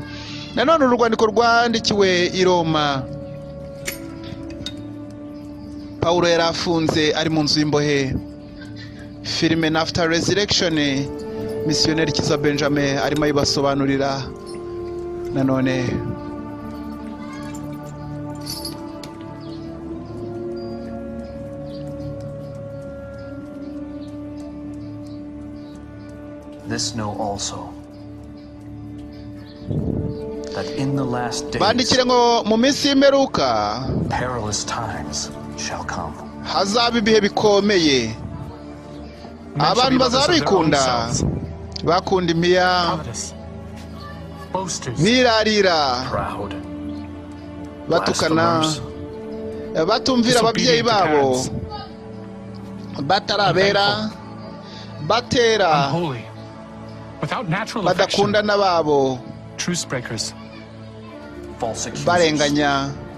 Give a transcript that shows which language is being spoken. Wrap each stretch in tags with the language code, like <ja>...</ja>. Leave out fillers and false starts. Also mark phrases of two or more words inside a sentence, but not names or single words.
<rw>Nanone urwandiko rwandikiwe i Roma, Paulo yari afunze ari mu nzu y'imbohe. Filime After Resurrection, misiyoneri Kiza Benjamin arimo ayibasobanurira. Nanone</rw> <en>This know also, that in the last days</en> <rw>bandikire ngo mu minsi y'imperuka</rw> <en>perilous times shall come.</en> <rw>Hazaba ibihe bikomeye. Abantu bazaba bikunda, bakunda impiya, birarira, batukana, batumvira ababyeyi babo, batarabera, batera, badakunda n'ababo, barenganya.</rw>